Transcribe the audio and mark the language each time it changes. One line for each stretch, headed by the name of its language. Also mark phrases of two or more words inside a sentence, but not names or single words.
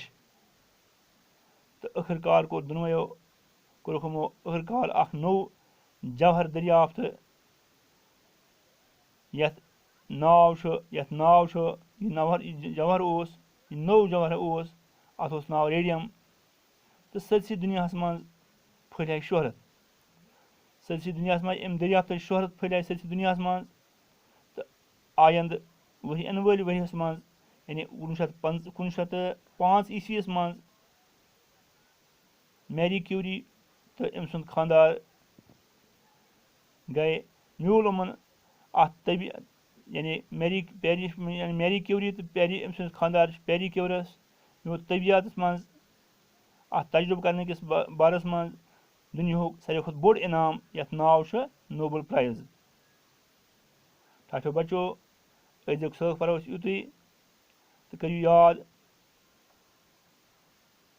Kashmiri: تہٕ ٲخٕر کار کوٚرُکھ یِمو ٲخٕر کار اکھ نوٚو جوہر دٔریافت یتھ ناو چھُ یہِ جوہر اوس یہِ نوٚو جوہر اوس اتھ اوس ناو ریڈیم. تہٕ سٲرسٕے دُنیاہس منٛز پھٔہلے شہرت. سٲرسٕے دُنیاہس منٛز اَمہِ دٔریافتٕچ شہرت پھٔہلے سٲرسٕے دُنیاہس منٛز. تہٕ آیندٕ یِنہٕ وٲلۍ ؤریَس منٛز یعنی 1905 عیسویَس منٛز میری کیوری تہٕ أمۍ سُنٛد خانٛدار میوٗل یِمن اَتھ یعنی میری کیوری تہٕ أمۍ سٕنٛدِس خانٛدار پیری کیورس میوٗل طبیعتس منٛز اَتھ تجرُبہٕ کرنہٕ کِس بارس منٛز دُنیاہُک ساروی کھۄتہٕ بوٚڑ انعام یتھ ناو چھُ نوبل پرایز. ٹھاٹھیو بچو أزیُک سٲکھ پرو أسۍ یُتُے تہٕ کٔرِو یاد دِیِو اِجازت.